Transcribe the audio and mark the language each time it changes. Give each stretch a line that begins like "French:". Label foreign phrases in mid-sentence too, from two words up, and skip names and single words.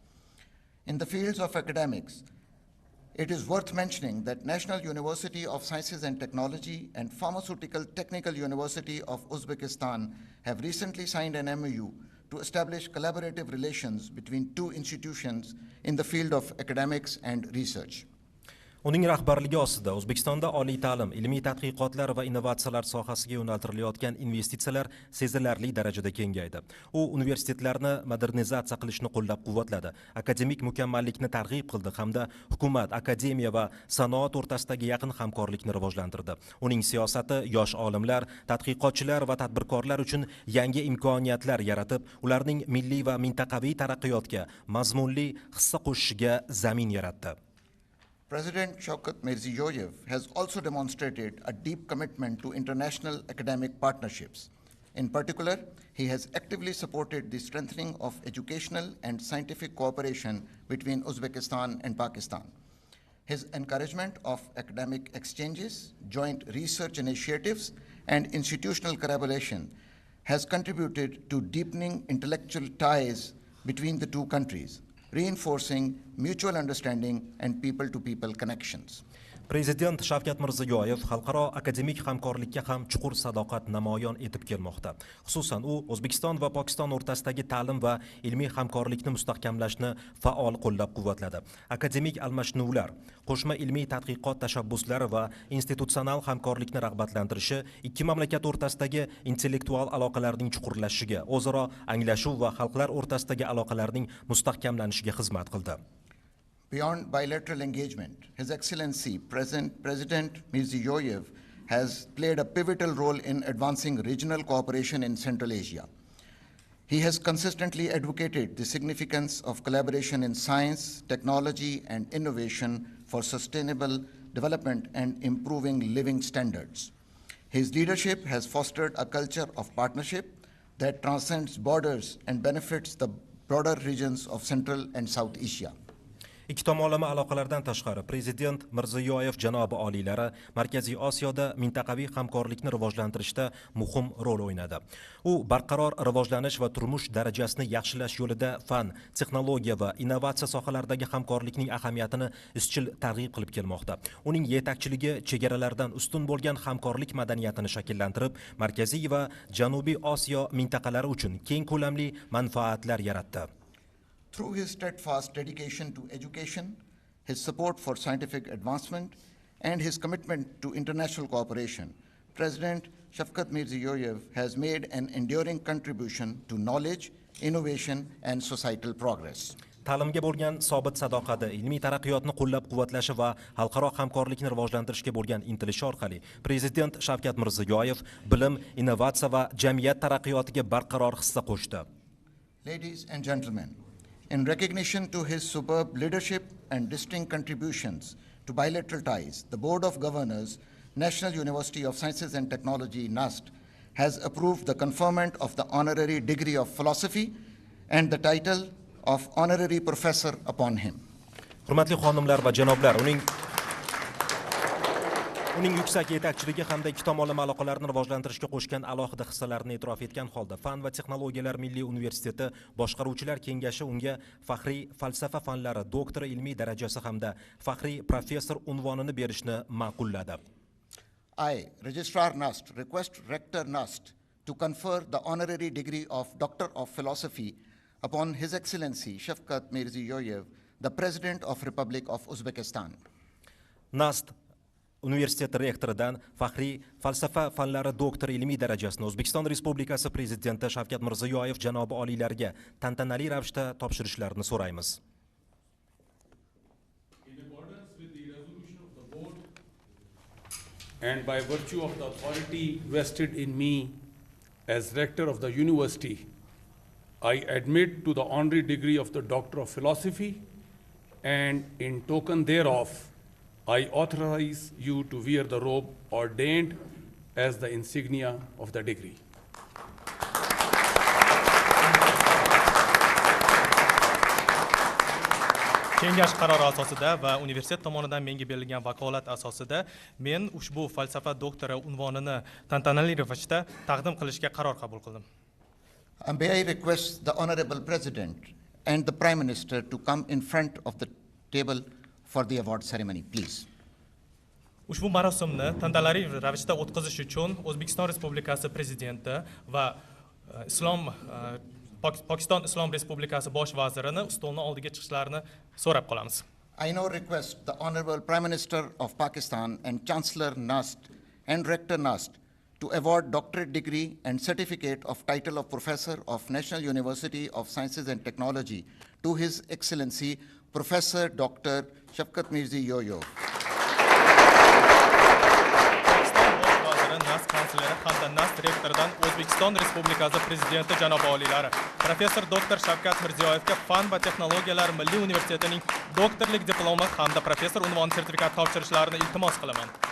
English: In the fields of academics, it is worth mentioning that National University of Sciences and Technology and Pharmaceutical Technical University of Uzbekistan have recently signed an MoU to establish collaborative relations between two institutions in the field of academics and research.
Uzbek: Uning rahbarligi ostida O'zbekistonda oliy ta'lim, ilmiy tadqiqotlar va innovatsiyalar sohasiga yo'naltirilayotgan investitsiyalar sezilarli darajada kengaydi. U universitetlarni modernizatsiya qilishni qo'llab-quvvatladi, akademik mukammallikni targ'ib qildi hamda hukumat, akademiya va sanoat o'rtasidagi yaqin hamkorlikni rivojlantirdi. Uning siyosati yosh olimlar, tadqiqotchilar va tadbirkorlar uchun yangi imkoniyatlar yaratib, ularning milliy va mintaqaviy taraqqiyotga mazmunli hissa qo'shishiga zamin yaratdi.
English: President Shavkat Mirziyoyev has also demonstrated a deep commitment to international academic partnerships. In particular, he has actively supported the strengthening of educational and scientific cooperation between Uzbekistan and Pakistan. His encouragement of academic exchanges, joint research initiatives, and institutional collaboration has contributed to deepening intellectual ties between the two countries, reinforcing mutual understanding and people-to-people connections.
Uzbek: Prezident Shavkat Mirziyoyev xalqaro akademik hamkorlikka ham chuqur sadoqat namoyon etib kelmoqda. Xususan, u O'zbekiston va Pokiston o'rtasidagi ta'lim va ilmiy hamkorlikni mustahkamlashni faol qo'llab-quvvatladi. Akademik almashinuvlar, qo'shma ilmiy tadqiqot tashabbuslari va institutsional hamkorlikni rag'batlantirishi ikki mamlakat o'rtasidagi intellektual aloqalarning chuqurlashishiga, o'zaro anglashuv va xalqlar o'rtasidagi aloqalarning mustahkamlanishiga xizmat qildi.
English: Beyond bilateral engagement, His Excellency President Mirziyoyev has played a pivotal role in advancing regional cooperation in Central Asia. He has consistently advocated the significance of collaboration in science, technology, and innovation for sustainable development and improving living standards. His leadership has fostered a culture of partnership that transcends borders and benefits the broader regions of Central and South Asia.
Uzbek: Ikki tomonlama aloqalardan tashqari Prezident Mirziyoyev janobi oliylari Markaziy Osiyoda mintaqaviy hamkorlikni rivojlantirishda muhim rol o'ynadi. U barqaror rivojlanish va turmush darajasini yaxshilash yo'lida fan, texnologiya va innovatsiya sohalaridagi hamkorlikning ahamiyatini izchil targ'ib qilib kelmoqda. Uning yetakchiligi chegaralardan ustun bo'lgan hamkorlik madaniyatini shakllantirib, Markaziy va Janubiy Osiyo mintaqalari uchun keng ko'lamli manfaatlar yaratdi.
English: Through his steadfast dedication to education, his support for scientific advancement, and his commitment to international cooperation, President Shavkat Mirziyoyev has made an enduring contribution to knowledge, innovation, and societal progress.
Uzbek: Ta'limga bo'lgan sobit sadoqati, ilmiy taraqqiyotni qo'llab-quvvatlashi va xalqaro hamkorlikni rivojlantirishga bo'lgan intilishi orqali Prezident Shavkat Mirziyoyev bilim, innovatsiya va jamiyat taraqqiyotiga barqaror hissa qo'shdi.
English: Ladies and gentlemen, in recognition to his superb leadership and distinct contributions to bilateral ties, the Board of Governors, National University of Sciences and Technology, NUST, has approved the conferment of the honorary degree of philosophy and the title of honorary professor upon him.
Uzbek: Hurmatli xonimlar va janoblar, uning yuksak yetakchiligi hamda ikki tomonlama aloqalarni rivojlantirishga qo'shgan alohida hissalarini e'tirof etgan holda Fan va texnologiyalar milliy universiteti boshqaruvchilar kengashi unga faxriy falsafa fanlari doktori ilmiy darajasi hamda faxriy professor unvonini berishni ma'qulladi.
English: I, Registrar NUST, request Rector NUST to confer the honorary degree of Doctor of Philosophy upon His Excellency Shavkat Mirziyoyev, the President of Republic of Uzbekistan.
Uzbek: NUST universiteti rektoridan faxriy falsafa fanlari doktori ilmiy darajasini O'zbekiston Respublikasi Prezidenti Shavkat Mirziyoyev janobi oliylariga tantanali ravishda topshirishlarini so'raymiz.
English: In accordance with the resolution of the board and by virtue of the authority vested in me as rector of the university, I admit to the honorary degree of the Doctor of Philosophy, and in token thereof, I authorize you to wear the robe ordained as the insignia of the degree.
Uzbek: Kengash qarori asosida va universitet tomonidan menga berilgan vakolat asosida men ushbu falsafa doktori unvonini tantanali ravishda taqdim qilishga qaror qabul qildim.
English: May I request the Honorable President and the Prime Minister to come in front of the table for the award ceremony, please.
Uzbek: Ushbu marosimni tantanali ravishda o'tkazish uchun O'zbekiston Respublikasi Prezidenti va Pokiston Islom Respublikasi bosh vazirini stolning oldiga chiqishlarini so'rab qolamiz.
English: I now request the Honorable Prime Minister of Pakistan and Chancellor NUST and Rector NUST to award doctorate degree and certificate of title of Professor of National University of Sciences and Technology to His Excellency Professor Dr. Shavkat Mirziyoyev.
Uzbek: NUST kansleri hamda NUST rektoridan O'zbekiston Respublikasi Prezidenti janobi oliylari Professor Dr. Shavkat Mirziyoyevga Fan va texnologiyalar milliy universitetining doktorlik diplomi hamda professor unvoni sertifikati topshirishlarini iltimos qilaman.